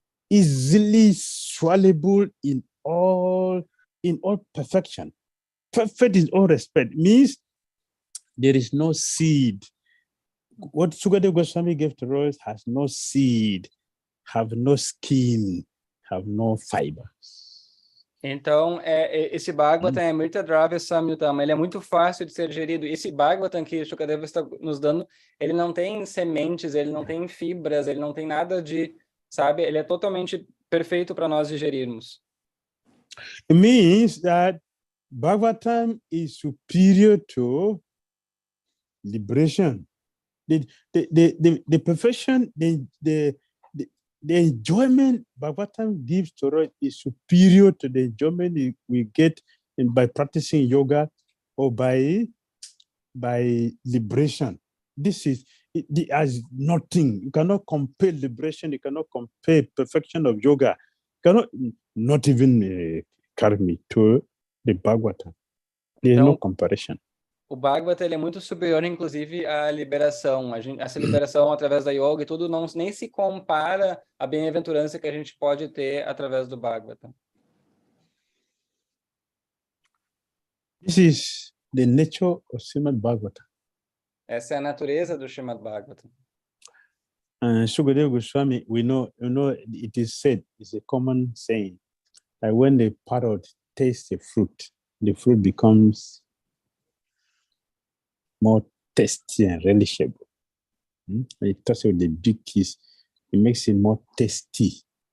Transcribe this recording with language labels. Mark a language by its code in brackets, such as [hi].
[en] Easily swallowable in all perfection. Perfect in all respect. Means there is no seed. What 𝐶ukadeva Goswami gave to us has no seed, have no skin, have no fibers. [pt] Então, esse Bhagavatam é [sa] Amrita Dravya Samyutam, [pt] ele é muito fácil de ser digerido. Esse Bhagavatam que 𝐶ukadeva está nos dando, ele não tem sementes, ele não tem fibras, ele não tem nada de, sabe? Ele é totalmente perfeito para nós digerirmos. [en] It means that Bhagavatam is superior to liberation. The perfection, the enjoyment Bhagavatam gives to us is superior to the enjoyment we get by practicing yoga or by liberation. This is as nothing. You cannot compare liberation. You cannot compare perfection of yoga. You cannot, not even karmi to the Bhagavatam. There is no comparison. [pt] O Bhagavata ele é muito superior, inclusive, à liberação. Essa liberação através da yoga e tudo nem se compara à bem-aventurança que a gente pode ter através do Bhagavata. [en] This is the nature of Srimad-Bhagavatam. [pt] Essa é a natureza do Srimad-Bhagavatam. [en] 𝐶ukadeva Goswami, we know, it is said, it's a common saying, that when the parrot tastes the fruit becomes more tasty and relishable. When it touches with the big kiss, it makes it more tasty.